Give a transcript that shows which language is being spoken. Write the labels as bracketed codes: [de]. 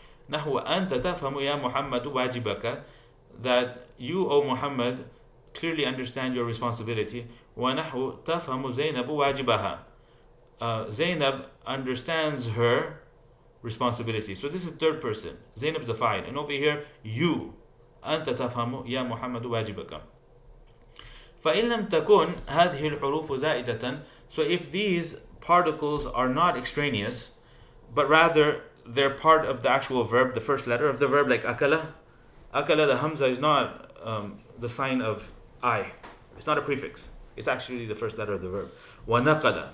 [ar] نحو أنت تفهم يا محمد واجبك, [en] that you, O Muhammad, clearly understand your responsibility. [ar] ونحو تفهم زينب واجبها. [en] Zainab understands her responsibility. So this is third person. Zainab is the fa'il, and over here you. [ar] أنت تفهم يا محمد واجبك. فإن لم تكن هذه الحروف زائدة. [en] So if these particles are not extraneous, but rather they're part of the actual verb, the first letter of the verb, like akala. Akala, the hamza is not the sign of I. It's not a prefix. It's actually the first letter of the verb. [ar] وَنَقَلَ.